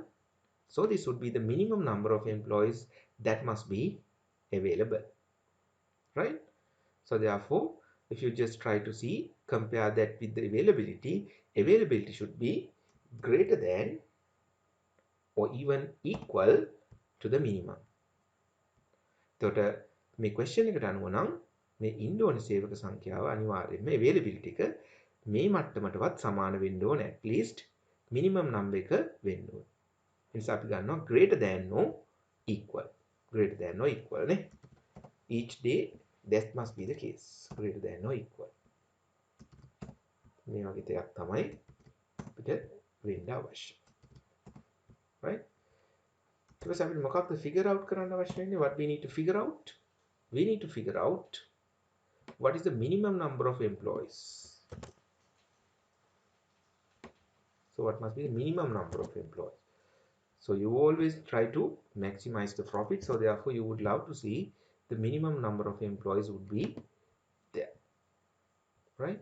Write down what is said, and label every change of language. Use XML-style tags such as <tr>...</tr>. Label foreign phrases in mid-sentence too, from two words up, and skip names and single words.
<en>So this would be the minimum number of employees that must be available, right? So therefore, if you just try to see, compare that with the availability should be greater than or even equal to the minimum.</en> <si>එතකොට මේ question එකට අනුව නම් මේ ඉන්න ඕන සේවක සංඛ්‍යාව අනිවාර්යයෙන්ම availability එක මේ මට්ටමටවත් සමාන වෙන්න ඕන,</si> <en>at least minimum number</en> <si>එක වෙන්න ඕන. ඒ නිසා අපි ගන්නවා</si> <en>greater than or equal. Greater than or equal නේ. Each day that must be the case. Greater than or equal.</en> <si>මේ වගේ දෙයක් තමයි අපිට වෙන්න අවශ්‍ය. Right? ඊට අපිට මොකක්ද</si> <en>figure out</en> <si>කරන්න අවශ්‍ය වෙන්නේ?</si> <en>What we need to figure out? We need to figure out what is the minimum number of employees. So what must be the minimum number of employees? So you always try to maximize the profit. So therefore you would love to see the minimum number of employees would be there, right?</en>